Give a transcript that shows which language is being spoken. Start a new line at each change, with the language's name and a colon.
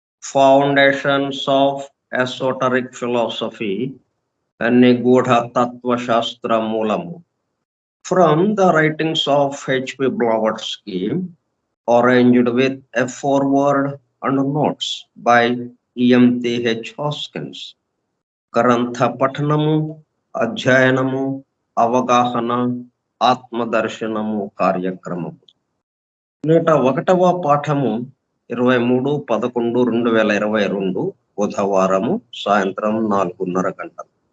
English: foundations of esoteric philosophy,
Telugu: నిగూఢ తత్వశాస్త్ర మూలము.
English: From the writings of H.P. Blavatsky, arranged with a foreword and notes by E.M.T.H. Hoskins.
Telugu: గ్రంథ పఠనము, అధ్యయనము, అవగాహన, ఆత్మదర్శనము కార్యక్రమము. 101వ పాఠము 23/11/2022 బుధవారము సాయంత్రం 4:30 గంటలు.